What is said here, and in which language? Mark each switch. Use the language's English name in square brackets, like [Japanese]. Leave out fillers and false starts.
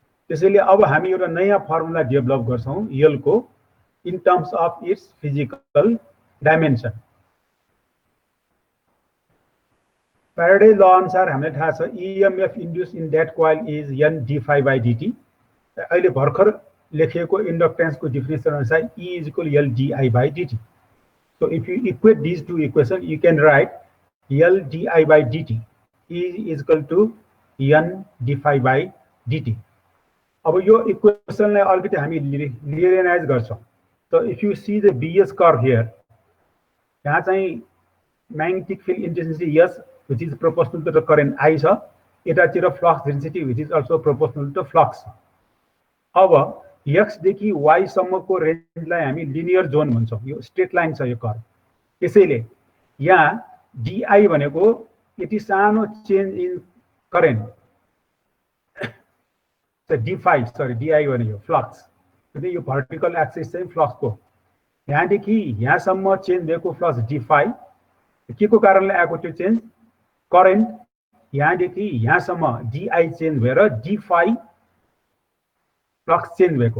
[Nepali] त्यसैले अब हामी एउटा नयाँ फर्मुला डेभलप गर्छौं यल को [English] In terms of its physical dimension. [Nepali] Faraday ल अनुसार हामीलाई थाहा छ [English] EMF induced in that coil is [Nepali] n d∅dt। अहिले भर्खर लेखिएको इन्डक्टेन्सको डिफिनेसन अनुसार [English] E is equal L di/dt. So if you equate these two equations, you can write L di/dt is equal to n d∅dt. [Nepali] अब यो इक्वेसनलाई अलिकति हामी लिनियराइज गर्छौं। [English] So if you see the BS curve here, यहाँ चाहिँ magnetic field intensity S which is proportional to the current I छ, यतातिर flux density which is also proportional to flux। [Nepali] अब x देखि y सम्मको रेन्जलाई हामी लिनियर जोन भन्छौं। यो straight line छ यो कर्व। त्यसैले यहाँ di भनेको यति सानो change in current d∅, sorry di भनेको फ्लक्स, किनकि यो भर्टिकल एक्सिस चाहिँ फ्लक्सको यहाँदेखि यहाँसम्म चेन्ज भएको फ्लक्स d∅, के को कारणले आएको त्यो चेन्ज करेन्ट यहाँदेखि यहाँसम्म di चेन्ज भएर d∅ फ्लक्स चेन्ज भएको।